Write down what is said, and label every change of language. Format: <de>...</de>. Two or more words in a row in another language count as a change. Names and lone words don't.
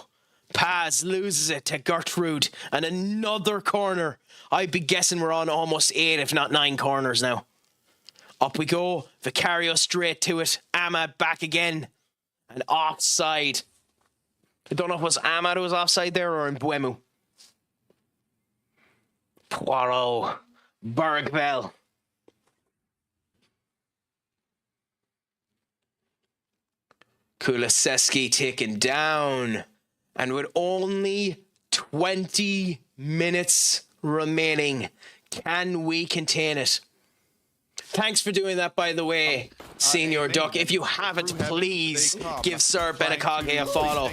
<en>Paz loses it to Gertrude. And another corner. I'd be guessing we're on almost 8, if not 9 corners now. Up we go. Vicario straight to it. Ahmad back again. And offside. I don't know if it was Ahmad who was offside there or Mbuemu. Poirot. Bergvall. Kulisevsky taken down. And with only 20 minutes remaining, can we contain it? Thanks for doing that, by the way, Senior Duck. If you haven't, please give Sir Benekage a follow.</en>